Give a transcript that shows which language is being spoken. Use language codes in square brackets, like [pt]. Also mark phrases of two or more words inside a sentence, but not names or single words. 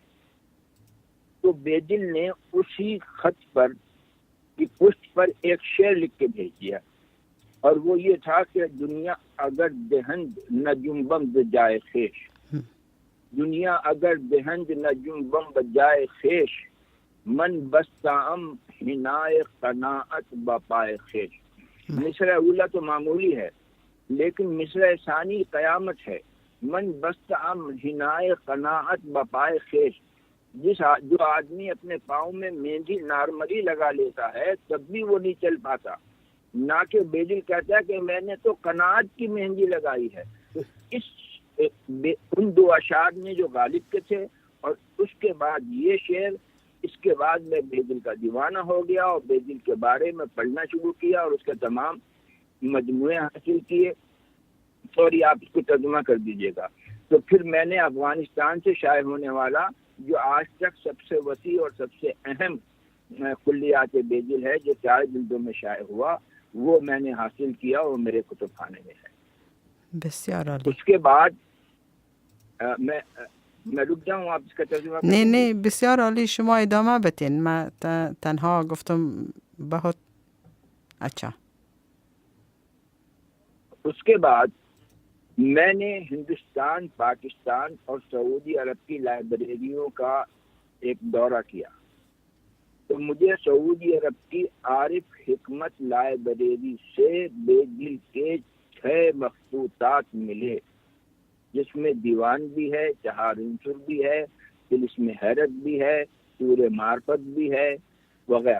[ur] تو بے دل نے اسی خط پر کی پشت پر ایک شعر لکھ کے بھیج دیا، اور وہ یہ تھا کہ [fa] دنیا اگر دہند نہ جنبم بجائے خیش، دنیا اگر دہند نہ جنبم بجائے خیش، من بستام ہنائے قناعت بپائے خیش. [ur] مصرع اولا تو معمولی ہے لیکن مصرع ثانی قیامت ہے. [fa] من بستام ہنائے قناعت بپائے خیش، [ur] جو آدمی اپنے پاؤں میں مہندی نارملی لگا لیتا ہے تب بھی وہ نہیں چل پاتا، نہ کہ بے دل کہتا ہے کہ میں نے تو قناعت کی مہندی لگائی ہے. تو ان 2 اشعار نے جو غالب کے تھے، اور اس کے بعد یہ شعر، اس کے بعد میں بے دل کا دیوانہ ہو گیا اور بے دل کے بارے میں پڑھنا شروع کیا اور اس کے تمام مجموعے حاصل کیے. سوری، آپ اس کو ترجمہ کر دیجیے گا. تو پھر میں نے افغانستان سے شائع ہونے والا جو آج تک سب سے وسیع اور سب سے اہم کلیات بے دل ہے جو 4 جلدوں میں شائع ہوا، وہ میں نے حاصل کیا اور میرے کتب خانے میں ہے. [fa] بسیار عالی. [ur] اس کے بعد میں رک جاؤں، آپ اس کا ترجمہ کریں؟ [fa] نه بسیار عالی، شما ادامه بتین. من تنها گفتم [ur] بہت اچھا. اس کے بعد میں نے ہندوستان، پاکستان اور سعودی عرب کی لائبریریوں کا ایک دورہ کیا تو مجھے سعودی عرب کی عارف حکمت لائبریری سے بے دل کے 6 مخطوطات ملے، جس میں دیوان بھی ہے، 4 عنصر بھی ہے، طلسم حیرت بھی ہے، سورہ معرفت بھی ہے وغیرہ.